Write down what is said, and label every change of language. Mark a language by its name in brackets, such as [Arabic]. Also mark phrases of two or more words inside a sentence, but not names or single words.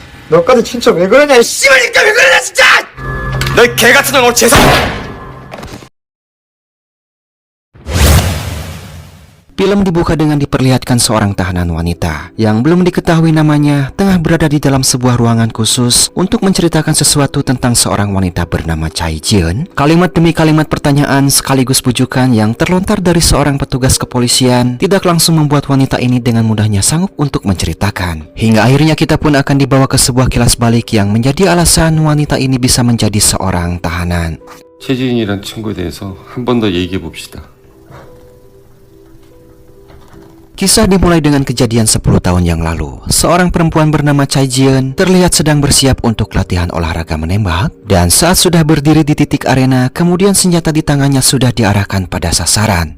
[Korean] 너까지 진짜 왜 그러냐 이 씨발니까 왜 그러냐 진짜! 너희 개같은 놈 죄송. [Indonesian] Film dibuka dengan diperlihatkan seorang tahanan wanita yang belum diketahui namanya tengah berada di dalam sebuah ruangan khusus untuk menceritakan sesuatu tentang seorang wanita bernama Chai Jian. Kalimat demi kalimat pertanyaan sekaligus bujukan yang terlontar dari seorang petugas kepolisian tidak langsung membuat wanita ini dengan mudahnya sanggup untuk menceritakan. Hingga akhirnya kita pun akan dibawa ke sebuah kilas balik yang menjadi alasan wanita ini bisa menjadi seorang tahanan. [Korean] 최지인이란 친구에 대해서 한 번 더 얘기해 봅시다. [Indonesian] Kisah dimulai dengan kejadian 10 tahun yang lalu. Seorang perempuan bernama Chai Jian terlihat sedang bersiap untuk latihan olahraga menembak. Dan saat sudah berdiri di titik arena, kemudian senjata di tangannya sudah diarahkan pada sasaran.